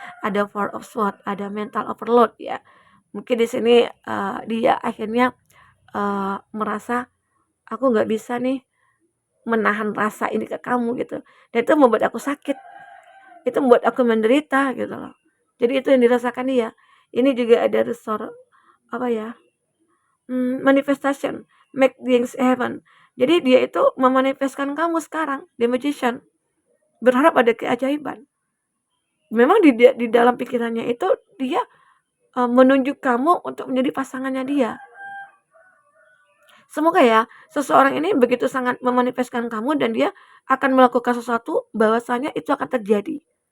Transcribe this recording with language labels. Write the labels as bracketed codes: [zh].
[id] Ada Four of Swords, ada mental overload ya. Mungkin di sini dia akhirnya merasa aku nggak bisa nih menahan rasa ini ke kamu gitu. Dan itu membuat aku sakit. Itu membuat aku menderita gitu loh. Jadi itu yang dirasakan dia. Ini juga ada apa ya? [en] Manifestation, make things happen. [id] Jadi dia itu memanifestkan kamu sekarang, the magician. Berharap ada keajaiban. Memang di dalam pikirannya itu dia menunjuk kamu untuk menjadi pasangannya dia. Semoga ya seseorang ini begitu sangat memanifestkan kamu dan dia akan melakukan sesuatu bahwasanya itu akan terjadi.